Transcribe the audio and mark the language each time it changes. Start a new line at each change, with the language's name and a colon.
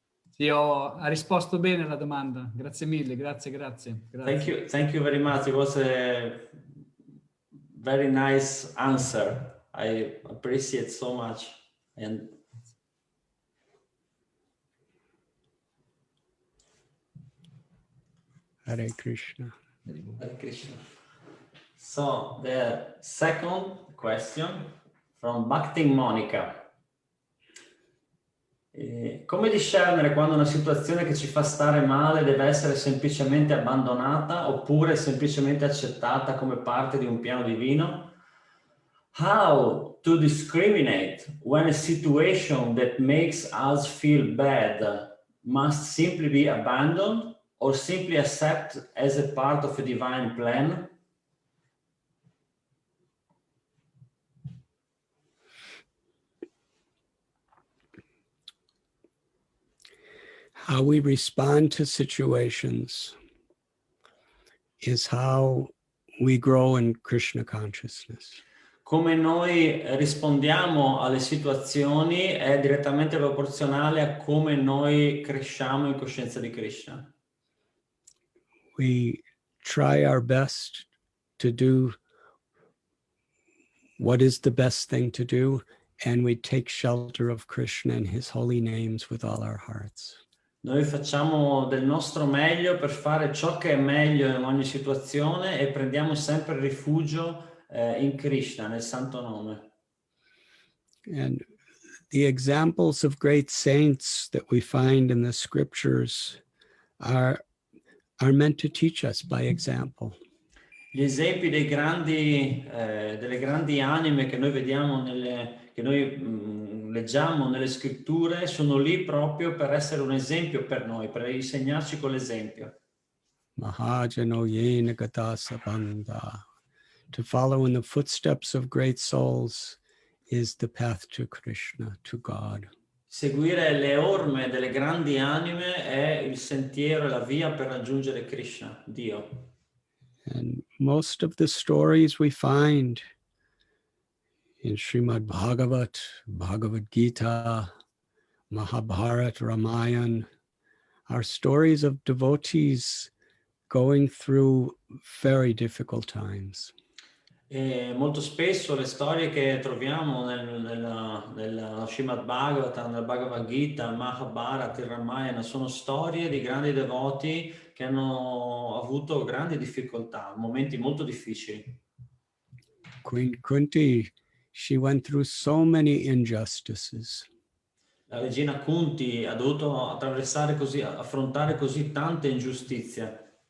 Italian: Sì, ha risposto bene alla domanda. Grazie mille, grazie.
English: Thank you very much. It was a very nice answer. I appreciate so much. And Hare Krishna. Hare Krishna. So the second question from Bhakti Monica.
Italian: Come discernere quando una situazione che ci fa stare male deve essere semplicemente abbandonata oppure semplicemente accettata come parte di un piano divino?
English: How to discriminate when a situation that makes us feel bad must simply be abandoned or simply accept as a part of a divine plan? How we respond to situations is how we grow in Krishna consciousness.
Italian: Come noi rispondiamo alle situazioni è direttamente proporzionale a come noi cresciamo in coscienza di Krishna.
English: We try our best to do what is the best thing to do, and we take shelter of Krishna and his holy names with all our hearts.
Italian: Noi facciamo del nostro meglio per fare ciò che è meglio in ogni situazione e prendiamo sempre rifugio in Krishna, nel santo nome.
English: And the examples of great saints that we find in the scriptures are meant to teach us by example.
Italian: Gli esempi delle grandi anime che noi vediamo, che noi leggiamo nelle scritture, sono lì proprio per essere un esempio per noi, per insegnarci con l'esempio.
Sanskrit: Mahajano yena gata sabanda.
English: To follow in the footsteps of great souls is the path to Krishna, to God.
Italian: Seguire le orme delle grandi anime è il sentiero e la via per raggiungere Krishna, Dio.
English: And most of the stories we find in Srimad Bhagavat, Bhagavad Gita, Mahabharata, Ramayana are stories of devotees going through very difficult times.
Italian: E molto spesso le storie che troviamo nella Srimad Bhagavatam, nel Bhagavad Gita, Mahabharata, il Ramayana, sono storie di grandi devoti che hanno avuto grandi difficoltà, momenti molto difficili.
English: Queen Kunti, she went through so many injustices.
Italian: La regina Kunti ha dovuto affrontare così tante ingiustizie.